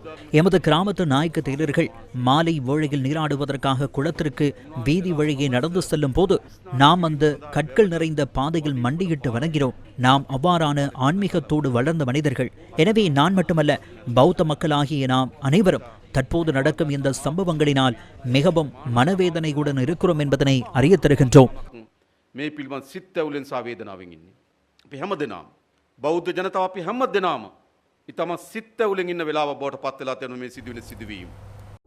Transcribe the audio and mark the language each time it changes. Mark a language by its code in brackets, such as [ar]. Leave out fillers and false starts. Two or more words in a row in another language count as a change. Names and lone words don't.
[ta] எமது கிராமத்து நாயக்க தேரர்கள் மாலை வேளையில் நீராடுவதற்காக குளத்திற்கு வீதி வழியே நடந்து செல்லும் போது நாம் அந்த கற்கள் நிறைந்த பாதையில் மண்டியிட்டு வணங்கிறோம். நாம் அவ்வாறான ஆன்மீகத்தோடு வளர்ந்த மனிதர்கள். எனவே நான் மட்டுமல்ல, பௌத்த மக்களாகிய நாம் அனைவரும் தற்போது நடக்கும் இந்த சம்பவங்களினால் மிகவும் மனவேதனையுடன் இருக்கிறோம் என்பதனை அறிய தருகின்றோம். [si] මේ පිළිබඳ සිත්ඇවුලෙන් සා වේදනාවෙන් ඉන්නේ. අපි හැමදෙනාම බෞද්ධ ජනතාව අපි හැමදෙනාම ඊටම සිත්ඇවුලෙන් ඉන්න වෙලාව බවට පත් වෙලා තියෙන මේ සිදුවෙන සිදුවීම්